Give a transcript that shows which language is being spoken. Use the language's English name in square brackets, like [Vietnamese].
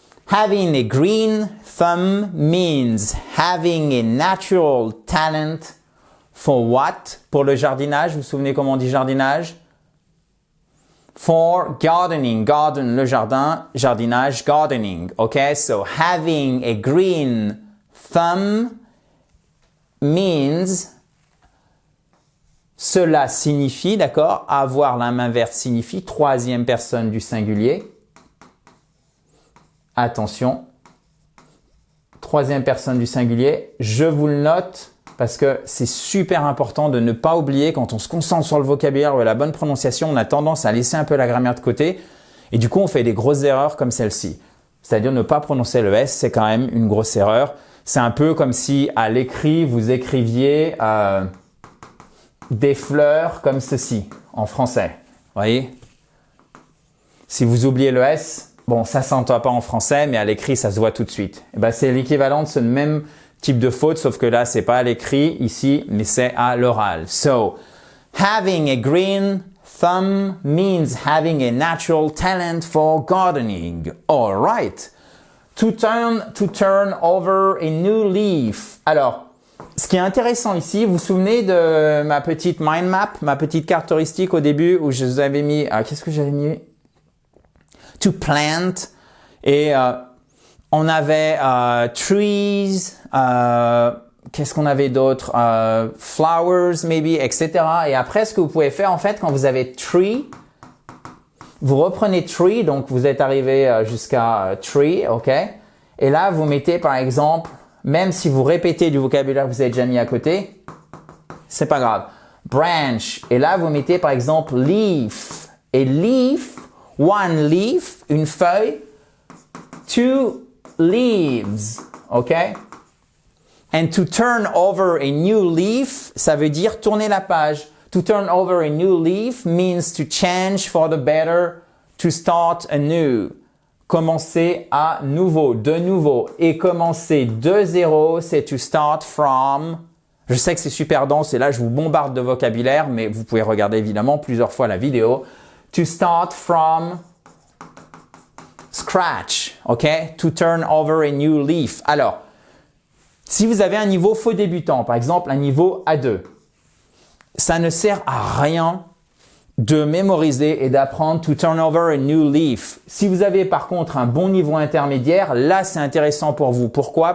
[English] Having a green thumb means having a natural talent for what? [French] Pour le jardinage, vous vous souvenez comment on dit jardinage? [English] For gardening, [French] garden, le jardin, jardinage, gardening. [English] Okay, so having a green thumb means, [French] cela signifie, d'accord, avoir la main verte signifie troisième personne du singulier. Attention, troisième personne du singulier, je vous le note parce que c'est super important de ne pas oublier quand on se concentre sur le vocabulaire ou la bonne prononciation, on a tendance à laisser un peu la grammaire de côté et du coup on fait des grosses erreurs comme celle-ci. C'est-à-dire ne pas prononcer le S, c'est quand même une grosse erreur. C'est un peu comme si à l'écrit vous écriviez des fleurs comme ceci en français. Voyez? Si vous oubliez le S, bon, ça s'entend pas en français, mais à l'écrit, ça se voit tout de suite. Et ben, c'est l'équivalent de ce même type de faute, sauf que là, c'est pas à l'écrit ici, mais c'est à l'oral. [English] So, having a green thumb means having a natural talent for gardening. All right. To turn over a new leaf. [French] Alors, ce qui est intéressant ici, vous vous souvenez de ma petite mind map, ma petite carte touristique au début où je vous avais mis, qu'est-ce que j'avais mis? To plant et on avait trees, qu'est-ce qu'on avait d'autre, [English] flowers maybe, [French] etc. Et après ce que vous pouvez faire en fait quand vous avez tree, vous reprenez tree, donc vous êtes arrivé jusqu'à tree, ok, et là vous mettez par exemple, même si vous répétez du vocabulaire que vous avez déjà mis à côté, c'est pas grave, branch, et là vous mettez par exemple leaf, et leaf, one leaf, une feuille, two leaves, ok? [English] And to turn over a new leaf, [French] ça veut dire tourner la page. [English] To turn over a new leaf means to change for the better, to start anew. [French] Commencer à nouveau, de nouveau. Et commencer de zéro, c'est to start from. Je sais que c'est super dense et là, je vous bombarde de vocabulaire, mais vous pouvez regarder évidemment plusieurs fois la vidéo. [English] To start from scratch, ok? To turn over a new leaf. [French] Alors, si vous avez un niveau faux débutant, par exemple un niveau A2, ça ne sert à rien de mémoriser et d'apprendre to turn over a new leaf. Si vous avez par contre un bon niveau intermédiaire, là c'est intéressant pour vous. Pourquoi?